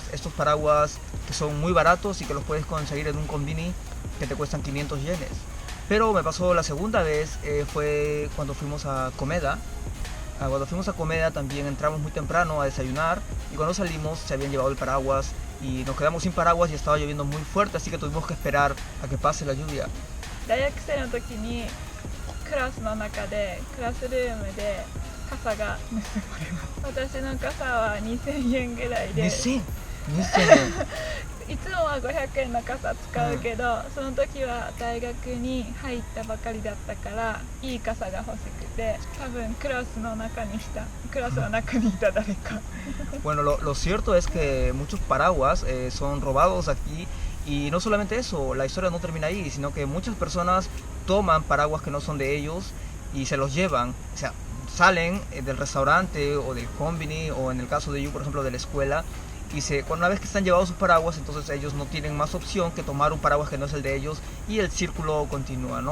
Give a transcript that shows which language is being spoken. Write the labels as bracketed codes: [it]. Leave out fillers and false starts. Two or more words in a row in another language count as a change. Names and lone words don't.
[es] Estos paraguas que son muy baratos y que los puedes conseguir en un konbini que te cuestan 500 yenes. Pero me pasó la segunda vez, fue cuando fuimos a Komeda. Cuando fuimos a Komeda también entramos muy temprano a desayunar, y cuando salimos se habían llevado el paraguas y nos quedamos sin paraguas y estaba lloviendo muy fuerte, así que tuvimos que esperar a que pase la lluvia. [ja] 大学生の時にクラスの中でクラスルームで傘が盗まれます。私の傘は2000円ぐらいで、 2000 いつもは500円の傘使うけど、その時は大学に入ったばかりだったからいい傘が欲しくて、多分クラスの中にいた誰か。 [es] Bueno, lo cierto es que muchos paraguas son robados aquí, y no solamente eso, la historia no termina ahí, sino que muchas personas toman paraguas que no son de ellos y se los llevan. O sea, salen del restaurante o del konbini, o en el caso de Yu, por ejemplo, de la escuela, y una vez que están llevados sus paraguas, entonces ellos no tienen más opción que tomar un paraguas que no es el de ellos, y el círculo continúa, ¿no?